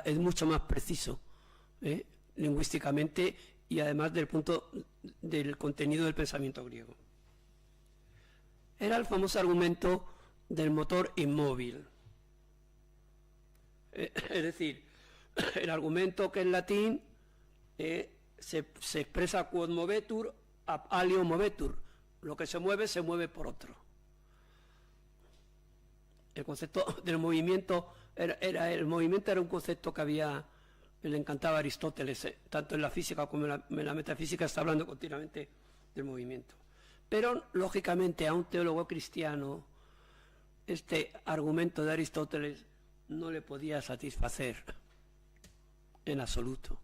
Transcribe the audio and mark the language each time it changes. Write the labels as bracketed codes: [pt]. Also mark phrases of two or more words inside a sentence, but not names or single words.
[es] Es mucho más preciso, lingüísticamente, y además del punto del contenido del pensamiento griego. Era el famoso argumento del motor inmóvil. Es decir, el argumento que en latín se expresa [la] quod movetur ab alio movetur. [es] Lo que se mueve por otro. El concepto del movimiento el movimiento era un concepto que le encantaba a Aristóteles, tanto en la física como en la metafísica está hablando continuamente del movimiento. Pero, lógicamente, a un teólogo cristiano este argumento de Aristóteles no le podía satisfacer en absoluto.